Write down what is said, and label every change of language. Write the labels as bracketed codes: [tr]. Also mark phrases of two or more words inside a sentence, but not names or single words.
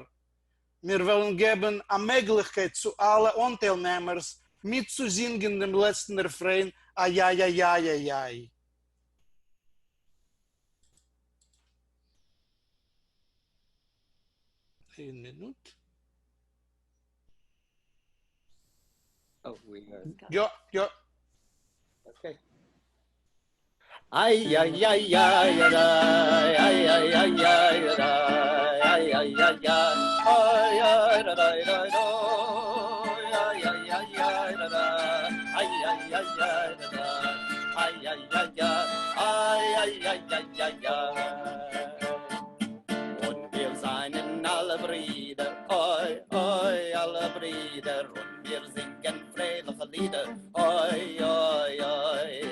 [de] Wir wollen geben eine Möglichkeit zu allen Anteilnehmern mitzusingen dem letzten Refrain Ajaj, ajaj, ajaj. Eine Minute. [en] Oh, we are. [de] Ja. Okay. Ay, ay, ay, ay, ay, ay, ay, ay, ay, ay, ay, ay, und wir seien alle Brüder, oi, oi, alle Brüder, und wir singen fröhliche Lieder, oi, oi, oi.